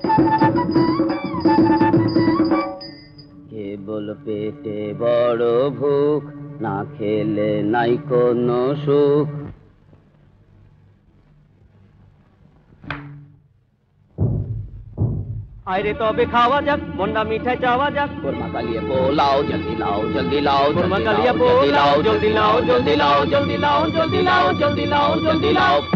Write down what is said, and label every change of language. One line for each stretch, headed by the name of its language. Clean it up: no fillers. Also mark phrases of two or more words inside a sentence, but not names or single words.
Bangla: কেবল পেটে বড় ভুখ, না খেলে নাই কোনো সুখ। আইরে তবে খাওয়া যাক, মন্ডা মিঠাই চাওয়া যাক।
Hindi: कोरमा कालिये पुलाव, जल्दी लाओ जल्दी लाओ, कोरमा कालिया पुलाव, जल्दी लाओ जल्दी लाओ, जल्दी लाओ जल्दी लाओ, जल्दी लाओ जल्दी लाओ।